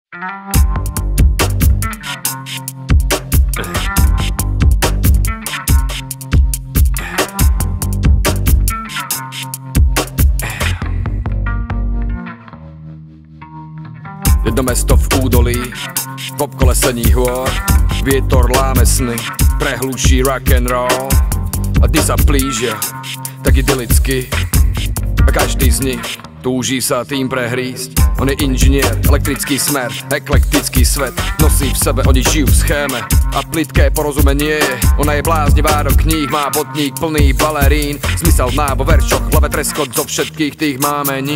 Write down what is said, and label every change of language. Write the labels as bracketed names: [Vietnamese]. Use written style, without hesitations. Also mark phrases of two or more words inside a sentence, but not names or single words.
[Slovak] Jedno mesto v údolí, v obkolesení hôr, vietor láme sny, prehluší [English] rock and roll. [Slovak] A dny sa plížia, tak idylicky, a každý z nich túží sa tým prehrísť. On je inžinier, elektrický smer, eklektický svet, nosí v sebe, oni žijú v schéme a plitké porozumenie je. Ona je bláznivá do kníh, má botník plný balerín, zmysel má vo veršoch, v hlave treskot zo všetkých tých mámení.